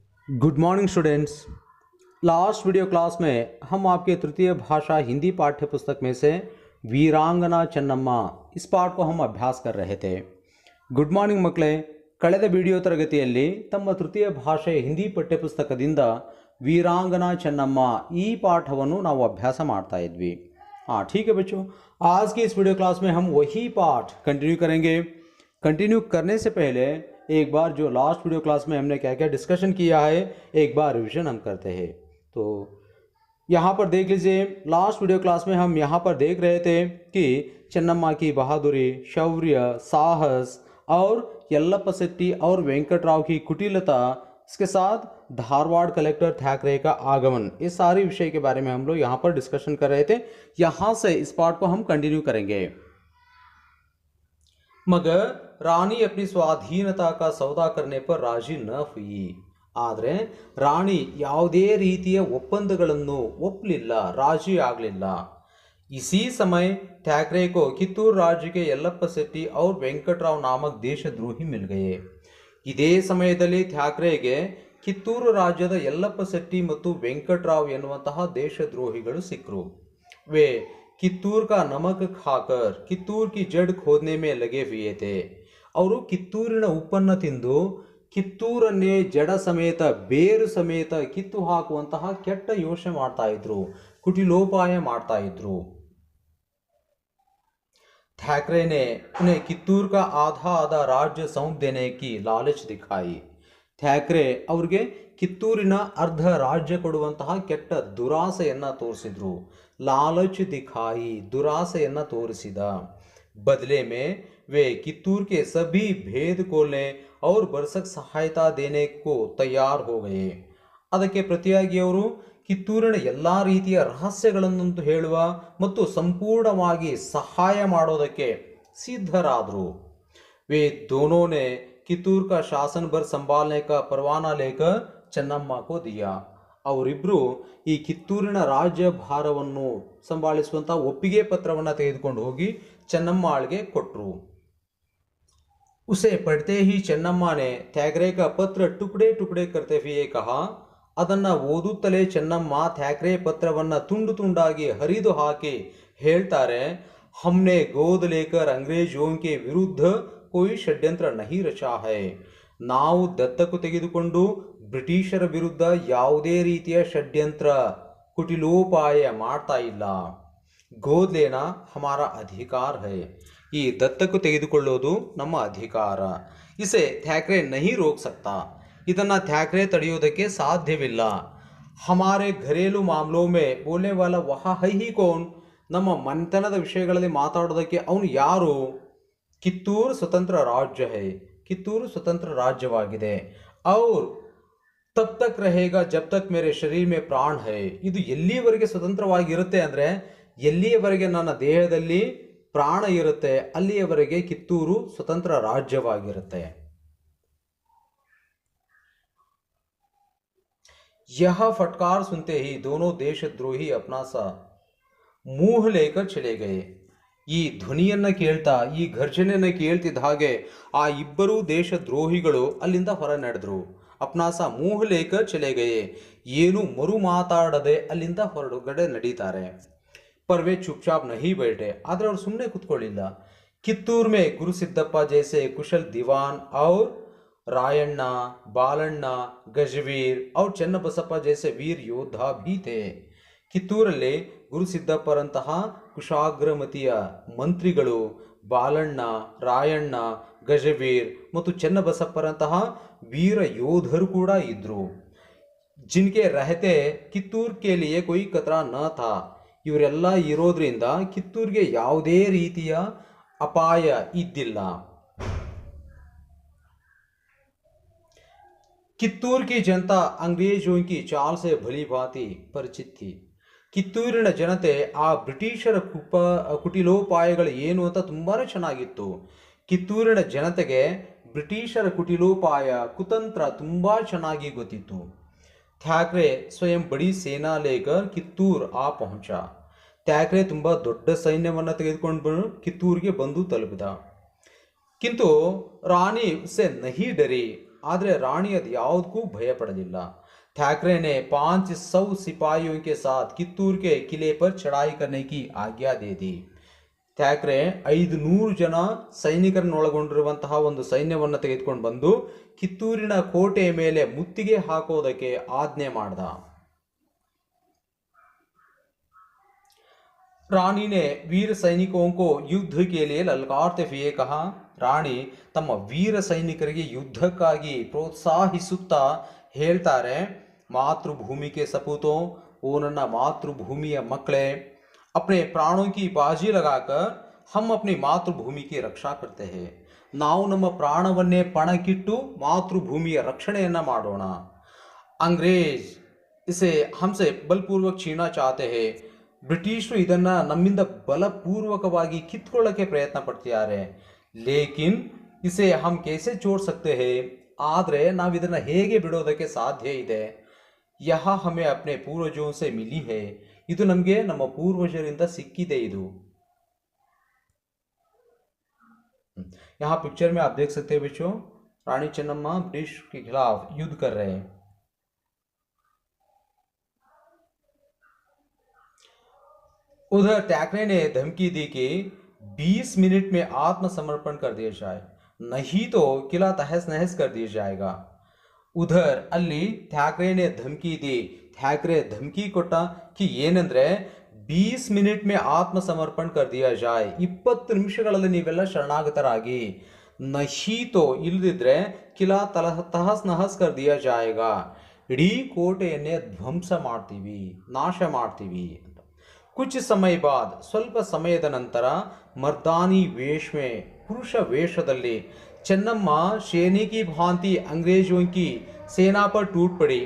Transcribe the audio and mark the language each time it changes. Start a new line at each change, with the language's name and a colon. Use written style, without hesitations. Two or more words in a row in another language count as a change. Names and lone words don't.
Hindi: गुड मॉर्निंग स्टूडेंट्स। लास्ट वीडियो क्लास में हम आपके तृतीय भाषा हिंदी पाठ्य पुस्तक में से वीरांगना चेन्नम्मा इस पाठ को हम अभ्यास कर रहे थे।
Kannada: ಗುಡ್ ಮಾರ್ನಿಂಗ್ ಮಕ್ಕಳೇ, ಕಳೆದ ವಿಡಿಯೋ ತರಗತಿಯಲ್ಲಿ ತಮ್ಮ ತೃತೀಯ ಭಾಷೆ ಹಿಂದಿ ಪಠ್ಯಪುಸ್ತಕದಿಂದ वीरांगना चेन्नम्मा ಈ ಪಾಠವನ್ನು ನಾವು ಅಭ್ಯಾಸ ಮಾಡ್ತಾ ಇದ್ವಿ।
Hindi: ठीक है बच्चों, आज की इस वीडियो क्लास में हम वही पाठ कंटिन्यू करेंगे। कंटिन्यू करने से पहले एक बार जो लास्ट वीडियो क्लास में हमने क्या क्या डिस्कशन किया है एक बार रिविजन हम करते हैं। तो यहाँ पर देख लीजिए, लास्ट वीडियो क्लास में हम यहाँ पर देख रहे थे कि चेन्नम्मा की बहादुरी, शौर्य, साहस और यल्लप्पा शेट्टी और वेंकटराव की कुटिलता, इसके साथ धारवाड़ कलेक्टर थैकरे का आगमन, इस सारी विषय के बारे में हम लोग यहाँ पर डिस्कशन कर रहे थे। यहाँ से इस पार्ट को हम कंटिन्यू करेंगे। मगर रानी अपनी स्वाधीनता का सौदा करने पर राजी न हुई।
Kannada: ಆದರೆ ರಾಣಿ ಯಾವುದೇ ರೀತಿಯ ಒಪ್ಪಂದಗಳನ್ನು ಒಪ್ಪಲಿಲ್ಲ, ರಾಜಿ ಆಗಲಿಲ್ಲ।
Hindi: इसी समय थैकरे को कित्तूर राज्य के यल्लप्पा शेट्टी और वेंकटराव नामक देशद्रोही मिल गए।
Kannada: ಇದೇ ಸಮಯದಲ್ಲಿ ಥ್ಯಾಕ್ರೆಗೆ ಕಿತ್ತೂರು ರಾಜ್ಯದ ಯಲ್ಲಪ್ಪ ಶೆಟ್ಟಿ ಮತ್ತು ವೆಂಕಟರಾವ್ ಎನ್ನುವಂತಹ ದೇಶದ್ರೋಹಿಗಳು ಸಿಕ್ಕರು।
Hindi: वे कित्तूर का नमक खाकर कित्तूर की जड़ खोदने में लगे हुए थे।
Kannada: ಅವರು ಕಿತ್ತೂರಿನ ಉಪ್ಪನ್ನು ತಿಂದು ಕಿತ್ತೂರನ್ನೇ ಜಡ ಸಮೇತ ಬೇರು ಸಮೇತ ಕಿತ್ತು ಹಾಕುವಂತಹ ಕೆಟ್ಟ ಯೋಚನೆ ಮಾಡ್ತಾ ಇದ್ರು, ಕುಟಿಲೋಪಾಯ ಮಾಡ್ತಾ ಇದ್ರು।
Hindi: थैकरे ने उन्हें कित्तूर का आधा राज्य सौंप देने की लालच दिखाई।
Kannada: ಥ್ಯಾಕ್ರೆ ಅವ್ರಿಗೆ ಕಿತ್ತೂರಿನ ಅರ್ಧ ರಾಜ್ಯ ಕೊಡುವಂತಹ ಕೆಟ್ಟ ದುರಾಸೆಯನ್ನ ತೋರಿಸಿದ್ರು।
Hindi: लालच दिखाई,
Kannada: ದುರಾಸೆಯನ್ನ ತೋರಿಸಿದ।
Hindi: बदले में वे कित्तूर के सभी भेद खोलने और भरसक सहायता देने को तैयार हो गए।
Kannada: ಅದಕ್ಕೆ ಪ್ರತಿಯಾಗಿ ಅವರು ಕಿತ್ತೂರಿನ ಎಲ್ಲ ರೀತಿಯ ರಹಸ್ಯಗಳನ್ನು ಹೇಳುವ ಮತ್ತು ಸಂಪೂರ್ಣವಾಗಿ ಸಹಾಯ ಮಾಡೋದಕ್ಕೆ ಸಿದ್ಧರಾದರು।
Hindi: वे दोनों ने कित्तूर का शासन भर संभालने का परवाना लेकर ಚೆನ್ನಮ್ಮ को दिया।
Kannada: ಅವರಿಬ್ಬರು ಈ ಕಿತ್ತೂರಿನ ರಾಜ್ಯ ಭಾರವನ್ನು ಸಂಭಾಳಿಸುವಂತಹ ಒಪ್ಪಿಗೆ ಪತ್ರವನ್ನು ತೆಗೆದುಕೊಂಡು ಹೋಗಿ ಚೆನ್ನಮ್ಮಾಳ್ಗೆ ಕೊಟ್ಟರು।
Hindi: उसे पढ़ते ही ಚೆನ್ನಮ್ಮ ने ಥ್ಯಾಕ್ರೆ का पत्र टुकड़े टुकड़े करते हुए कहा।
Kannada: ಅದನ್ನ ಓದುತ್ತಲೇ ಚೆನ್ನಮ್ಮ ಥ್ಯಾಕ್ರೆ ಪತ್ರವನ್ನ ತುಂಡು ತುಂಡಾಗಿ ಹರಿದು ಹಾಕಿ ಹೇಳ್ತಾರೆ,
Hindi: हमने गोद लेकर अंग्रेजों के विरुद्ध कोई षड्यंत्र नहीं रचा है।
Kannada: ನಾವು ದತ್ತಕು ತೆಗೆದುಕೊಂಡು ಬ್ರಿಟಿಷರ ವಿರುದ್ಧ ಯಾವುದೇ ರೀತಿಯ ಷಡ್ಯಂತ್ರ, ಕುಟಿಲೋಪಾಯ ಮಾಡ್ತಾ ಇಲ್ಲ।
Hindi: गोद लेना हमारा अधिकार है,
Kannada: ಈ ದತ್ತಕು ತೆಗೆದುಕೊಳ್ಳೋದು ನಮ್ಮ ಅಧಿಕಾರ।
Hindi: इसे थैकरे नहीं रोक सकता,
Kannada: ಇದನ್ನ ಥ್ಯಾಕ್ರೆ ತಡೆಯೋದಕ್ಕೆ ಸಾಧ್ಯವಿಲ್ಲ।
Hindi: हमारे घरेलू मामलों में बोलने वाला वहाँ है ही कौन,
Kannada: ನಮ್ಮ ಮನೆತನದ ವಿಷಯಗಳಲ್ಲಿ ಮಾತಾಡೋದಕ್ಕೆ ಅವನು ಯಾರು?
Hindi: कित्तूर स्वतंत्र राज्य है,
Kannada: ಕಿತ್ತೂರು ಸ್ವತಂತ್ರ ರಾಜ್ಯವಾಗಿದೆ।
Hindi: और तब तक रहेगा जब तक मेरे शरीर में प्राण है,
Kannada: ಇದು ಎಲ್ಲಿಯವರೆಗೆ ಸ್ವತಂತ್ರವಾಗಿರುತ್ತೆ ಅಂದರೆ ಎಲ್ಲಿಯವರೆಗೆ ನನ್ನ ದೇಹದಲ್ಲಿ ಪ್ರಾಣ ಇರುತ್ತೆ ಅಲ್ಲಿಯವರೆಗೆ ಕಿತ್ತೂರು ಸ್ವತಂತ್ರ ರಾಜ್ಯವಾಗಿರುತ್ತೆ।
Hindi: यह फटकार सुनते ही दोनों देशद्रोही अपना सा मुंह लेकर चले गए।
Kannada: ಈ ಧ್ವನಿಯನ್ನ ಕೇಳ್ತಾ, ಈ ಘರ್ಷಣೆಯನ್ನ ಕೇಳ್ತಿದ್ದ ಹಾಗೆ ಆ ಇಬ್ಬರು ದೇಶದ್ರೋಹಿಗಳು ಅಲ್ಲಿಂದ ಹೊರ ನಡೆದ್ರು।
Hindi: अपना सा मुँह लेकर चले गए,
Kannada: ಏನು ಮರು ಮಾತಾಡದೆ ಅಲ್ಲಿಂದ ಹೊರಗಡೆ ನಡೀತಾರೆ।
Hindi: पर वे चुपचाप नहीं बैठे,
Kannada: ಆದ್ರೆ ಅವ್ರು ಸುಮ್ಮನೆ ಕುತ್ಕೊಳ್ಳಿಲ್ಲ।
Hindi: कित्तूर में गुरु सिद्दप्पा जैसे कुशल दीवान और रायण्णा, बालण्णा, गजवीर और चन्नबसप्ಪ जैसे वीर योद्धा भी थे।
Kannada: ಕಿತ್ತೂರಲ್ಲಿ ಗುರು ಸಿದ್ದಪ್ಪರಂತಹ ಕುಶಾಗ್ರಮತಿಯ ಮಂತ್ರಿಗಳು, ಬಾಲಣ್ಣ, ರಾಯಣ್ಣ, ಗಜವೀರ್ ಮತ್ತು ಚನ್ನಬಸಪ್ಪರಂತಹ ವೀರ ಯೋಧರು ಕೂಡ ಇದ್ರು।
Hindi: जिनके रहते कित्तूर के लिए कोई खतरा न था,
Kannada: ಇವರೆಲ್ಲ ಇರೋದ್ರಿಂದ ಕಿತ್ತೂರ್ಗೆ ಯಾವುದೇ ರೀತಿಯ ಅಪಾಯ ಇದ್ದಿಲ್ಲ।
Hindi: कित्तूर की जनता अंग्रेजों की चाल से भली भांति परिचित थी।
Kannada: ಕಿತ್ತೂರಿನ ಜನತೆ ಆ ಬ್ರಿಟಿಷರ ಕುಟಿಲೋಪಾಯಗಳು ಏನು ಅಂತ ತುಂಬಾನೇ ಚೆನ್ನಾಗಿತ್ತು। ಕಿತ್ತೂರಿನ ಜನತೆಗೆ ಬ್ರಿಟಿಷರ ಕುಟಿಲೋಪಾಯ, ಕುತಂತ್ರ ತುಂಬಾ ಚೆನ್ನಾಗಿ ಗೊತ್ತಿತ್ತು।
Hindi: थैकरे स्वयं बड़ी सेना लेकर कित्तूर आ पहुँचा,
Kannada: ಥ್ಯಾಕ್ರೆ ತುಂಬಾ ದೊಡ್ಡ ಸೈನ್ಯವನ್ನು ತೆಗೆದುಕೊಂಡು ಕಿತ್ತೂರಿಗೆ ಬಂದು ತಲುಪಿದ।
Hindi: किंतु रानी उससे नहीं डरी,
Kannada: ಆದರೆ ರಾಣಿ ಅದು ಯಾವುದಕ್ಕೂ ಭಯ पड़ಲಿಲ್ಲ।
Hindi: ठाकरे ने 500 सिपाहियों के साथ कित्तूर के किले पर चढ़ाई करने की आज्ञा दे दी।
Kannada: ಥ್ಯಾಕ್ರೆ 500 ಜನ ಸೈನಿಕರನ್ನೊಳಗೊಂಡಿರುವಂತಹ ಒಂದು ಸೈನ್ಯವನ್ನು ತೆಗೆದುಕೊಂಡು ಬಂದು ಕಿತ್ತೂರಿನ ಕೋಟೆಯ ಮೇಲೆ ಮುತ್ತಿಗೆ ಹಾಕೋದಕ್ಕೆ ಆಜ್ಞೆ ಮಾಡ್ದ।
Hindi: ರಾಣಿ ने वीर सैनिकों को युद्ध के लिए ललकारते हुए कहा।
Kannada: ರಾಣಿ ತಮ್ಮ ವೀರ ಸೈನಿಕರಿಗೆ ಯುದ್ಧಕ್ಕಾಗಿ ಪ್ರೋತ್ಸಾಹಿಸುತ್ತಾ ಹೇಳ್ತಾರೆ,
Hindi: मातृभूमि के सपूतों, ओ
Kannada: ನನ್ನ ಮಾತೃಭೂಮಿಯ ಮಕ್ಕಳೇ,
Hindi: अपने प्राणों की बाजी लगाकर हम अपनी मातृभूमि की रक्षा करते हैं।
Kannada: ನಾವು ನಮ್ಮ ಪ್ರಾಣವನ್ನೇ ಪಣಕ್ಕಿಟ್ಟು ಮಾತೃಭೂಮಿಯ ರಕ್ಷಣೆಯನ್ನ ಮಾಡೋಣ।
Hindi: अंग्रेज इसे हमसे बलपूर्वक छीनना चाहते हैं।
Kannada: ಬ್ರಿಟಿಷರು ಇದನ್ನ ನಮ್ಮಿಂದ ಬಲಪೂರ್ವಕವಾಗಿ ಕಿತ್ಕೊಳ್ಳೋಕೆ ಪ್ರಯತ್ನ ಪಡ್ತಿದ್ದಾರೆ।
Hindi: लेकिन इसे हम कैसे छोड़ सकते हैं,
Kannada: ಆದರೆ ನಾವು ಇದನ್ನ ಹೇಗೆ ಬಿಡೋದಕ್ಕೆ ಸಾಧ್ಯ ಇದೆ।
Hindi: यह हमें अपने पूर्वजों से मिली है,
Kannada: ಇದು ನಮಗೆ ನಮ್ಮ ಪೂರ್ವಜರಿಂದ ಸಿಕ್ಕಿದೆ।
Hindi: ಇದು यहाँ पिक्चर में आप देख सकते हैं बच्चों, रानी चन्नम्मा ब्रिटिश के खिलाफ युद्ध कर रहे हैं। उधर टैकरे ने धमकी दी कि 20 मिनट में आत्मसमर्पण कर दिया जाए, नहीं तो किला तहस नहस कर दिया जाएगा। उधर ಅಲ್ಲಿ थैकरे ने धमकी दी,
Kannada: ಥ್ಯಾಕ್ರೆ ಧಮಕಿ ಕೊಟ್ಟ
Hindi: कि
Kannada: ಏನಂದ್ರೆ 20 ಮಿನಿಟ್
Hindi: में आत्मसमर्पण कर दिया जाए,
Kannada: 20 ನಿಮಿಷಗಳಲ್ಲಿ ನೀವೆಲ್ಲ ಶರಣಾಗತರಾಗಿ,
Hindi: नहीं तो ಇಲ್ಲದಿದ್ರೆ किला तहस नहस कर दिया जाएगा,
Kannada: ಇಡೀ ಕೋಟೆಯನ್ನೇ ಧ್ವಂಸ ಮಾಡ್ತೀವಿ, ನಾಶ ಮಾಡ್ತೀವಿ ಅಂತ।
Hindi: कुछ समय बाद,
Kannada: ಸ್ವಲ್ಪ ಸಮಯದ ನಂತರ ಮರ್ದಾನಿ ವೇಷ ಪುರುಷ ವೇಷದಲ್ಲಿ ಚೆನ್ನಮ್ಮ
Hindi: शेरनी की भांति अंग्रेजों की सेना पर टूट पड़ी।